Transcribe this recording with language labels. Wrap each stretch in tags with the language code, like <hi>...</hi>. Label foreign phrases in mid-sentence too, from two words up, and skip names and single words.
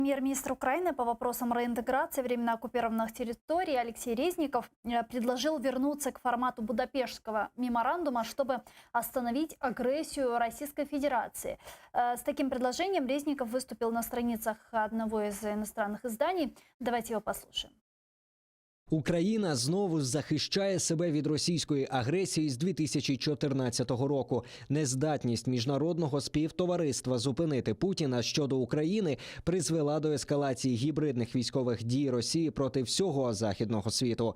<ru>Премьер-министр Украины по вопросам реинтеграции временно оккупированных территорий Алексей Резников предложил вернуться к формату Будапештского меморандума, чтобы остановить агрессию Российской Федерации. С таким предложением Резников выступил на страницах одного из иностранных изданий. Давайте его послушаем.</ru> <uk>Україна знову захищає себе від російської агресії з 2014 року. Нездатність міжнародного співтовариства зупинити Путіна щодо України призвела до ескалації гібридних військових дій Росії проти всього західного світу.</uk>